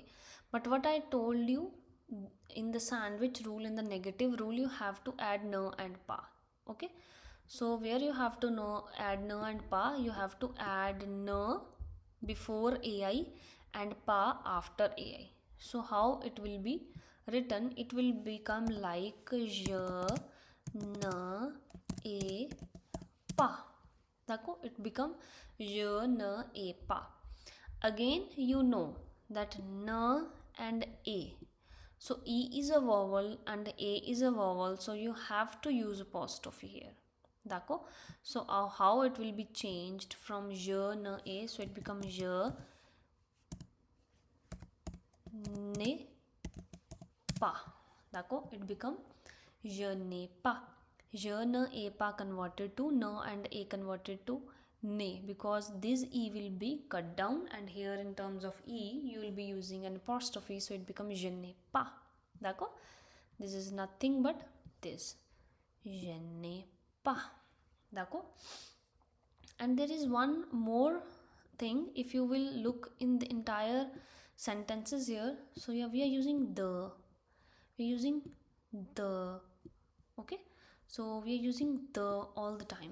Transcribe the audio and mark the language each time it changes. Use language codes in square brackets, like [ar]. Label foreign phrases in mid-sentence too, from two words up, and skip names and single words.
[en] But what I told you, in the sandwich rule, in the negative rule, you have to add na and pa. Okay, so where you have to add na and pa, you have to add na before ai and pa after ai. So how it will be written? It will become like [fr] je na a pa. [en] Dako, it become [fr] je na a pa. [en] Again, you know that na and a, so e is a vowel and a is a vowel, so you have to use apostrophe here. Dako, so how it will be changed from [fr] je na a, [en] so it becomes [fr] je ne pa. [en] Dako, it become [fr] je ne pa. Je na a pa [en] converted to na and a converted to ne, because this e will be cut down, and here in terms of e you will be using an apostrophe, so it becomes [fr] je ne pa. [en] Dako, this is nothing but this, [fr] je ne pa. [en] Dako, and there is one more thing. If you will look in the entire sentences here, so yeah, we are using the, we're using the. Okay, so we are using the all the time.